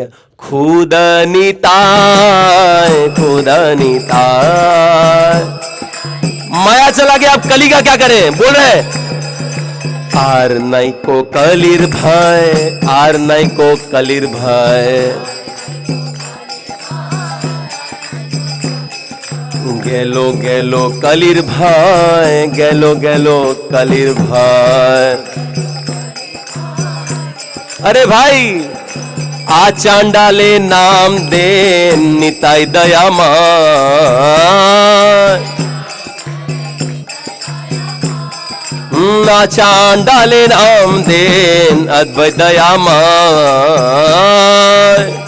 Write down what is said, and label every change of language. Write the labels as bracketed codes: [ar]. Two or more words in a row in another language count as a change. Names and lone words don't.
[hi] खुद निताय खुद निताय। माया चला गया अब कली का क्या करें, बोल रहे हैं। [bn] আর নাহি কো কলির ভয়, আর নাহি কো কলির ভয়। গেল গেল কলির ভয়, গেল গেল কলির ভয়। अरे भाई আচণ্ডালে নাম দে নিতাই দয়াময়। আচণ্ডালে নাম দে অদ্বৈত দয়াময়।